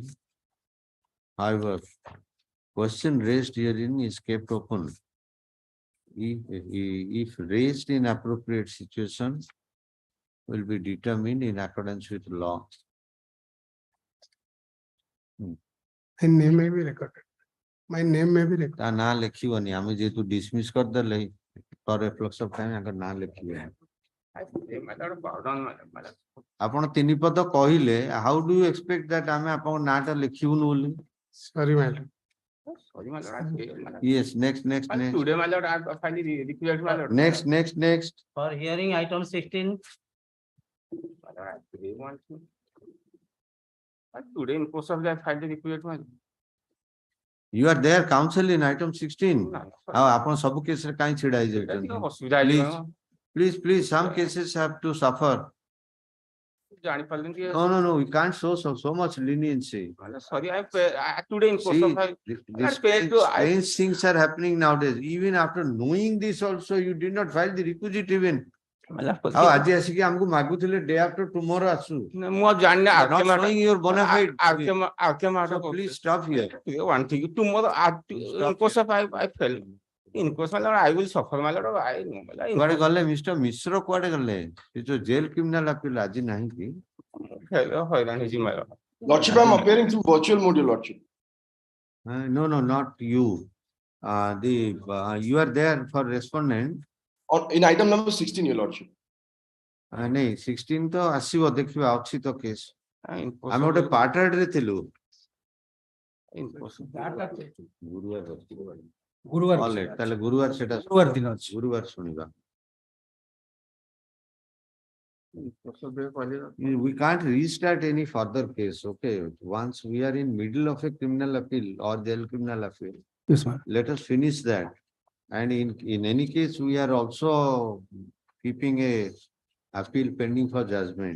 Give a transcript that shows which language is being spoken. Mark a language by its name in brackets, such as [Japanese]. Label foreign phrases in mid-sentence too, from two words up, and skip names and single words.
[English] However, question raised herein is kept open. If raised in appropriate situation, will be determined in accordance with law. my name may be recorded. My name may be recorded. [Odia] ତା ନାଁ ଲେଖିବନି ଆମେ ଯେହେତୁ dismiss କରିଦେଲେ [English] for efflux of time [Odia] ଆଙ୍କର ନାଁ ଲେଖିବେନି। [English] I pray, my lord, pardon, my lord. [Odia] ଆପଣ ତିନି ପଦ କହିଲେ [English] how do you expect that [Odia] ଆମେ ଆପଣଙ୍କ ନାଁଟା ଲେଖିବୁନୁ ବୋଲି? [English] Sorry, my lord. Sorry, my lord. I pray, my lord. Yes, next. My lord, today, my lord, I have finally requested, my lord. Next. For hearing item 16, My lord, I pray once more. But today, in course of that, finally requested, my lord. You are there, counsel in item 16. No, [Odia] ଆଉ ଆପଣ ସବୁ କେସରେ କାହିଁ ଛିଡା ହେଇଯାଉଛନ୍ତି? ଅସୁବିଧା [English] Please, some cases have to suffer. [Odia] ଜାଣିପାରିଲେନି କି [English] No, we can't show so much leniency. sorry, I today in course See, of my these paid to- strange things are happening nowadays. Even after knowing this also, you did not file the requisite even. [Odia] ଆଉ ଆଜି ଆସିକି ଆମକୁ ମାଗୁଥିଲେ [English] day after tomorrow [Odia] ଆସୁ. ମୁଁ ଆଉ ଜାଣିନି [English] You are not showing your bona fide. [Odia] ଆଉ [English] So please stop here. one thing tomorrow in course of I fell in course my lord I will suffer my lord I know my lord [Odia] କୁଆଡେ ଗଲେ ମିଷ୍ଟର ମିଶ୍ର କୁଆଡେ ଗଲେ? ସେ ଯୋଉ [English] jail criminal appeal [Odia] ଆଜି ନାହିଁ କି? ହଇରାଣ ହେଇଛି [English] my lord. Lordship, I'm appearing through virtual mode, Your Lordship. No, not you. You are there for respondent. In item number 16, Your Lordship. [Odia] ନାଇଁ 16 ତ ଆସିବ ଦେଖିବା ଅଛି ତ କେସ୍ ଆମେ ଗୋଟେ ପାର୍ଟରେ ଥିଲୁ ଗୁରୁବାର [English] All right, [Odia] ତାହେଲେ ଗୁରୁବାର ସେଟା ଗୁରୁବାର ଦିନ ଅଛି। ଗୁରୁବାର ଶୁଣିବା। [English] We can't restart any further case, okay? Once we are in middle of a criminal appeal or jail criminal appeal, Yes, ma'am. let us finish that. And in any case, we are also keeping a appeal pending for judgment.